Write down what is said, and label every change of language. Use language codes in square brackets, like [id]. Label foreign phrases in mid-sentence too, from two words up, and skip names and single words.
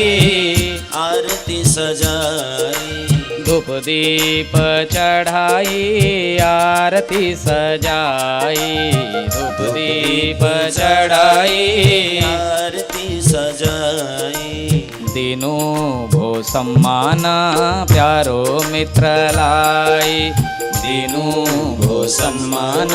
[hi] आरती सजाई, धूप दीप चढ़ाई आरती सजाई, धूप दीप चढ़ाई आरती सजाई। [ne] दिनु भो सम्मान प्यारो मित्र लाई, दिनु भो सम्मान